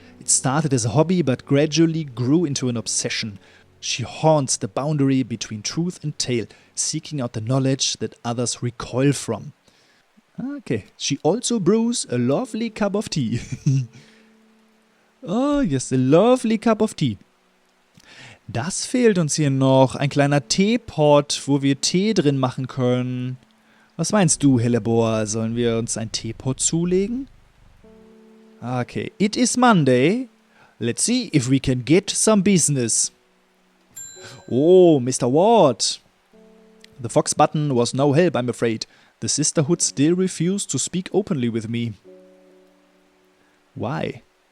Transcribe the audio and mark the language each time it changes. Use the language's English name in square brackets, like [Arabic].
[English] It started as a hobby but gradually grew into an obsession. She haunts the boundary between truth and tale, seeking out the knowledge that others recoil from. Okay, she also brews a lovely cup of tea. Oh yes, a lovely cup of tea. [German] Das fehlt uns hier noch, ein kleiner Teepot, wo wir Tee drin machen können. Was meinst du, Hellebor? Sollen wir uns ein Teepot zulegen? [English] Okay, it is Monday. Let's see if we can get some business. Oh, Mr. Ward. The fox button was no help, I'm afraid. The sisterhood still refused to speak openly with me. Why?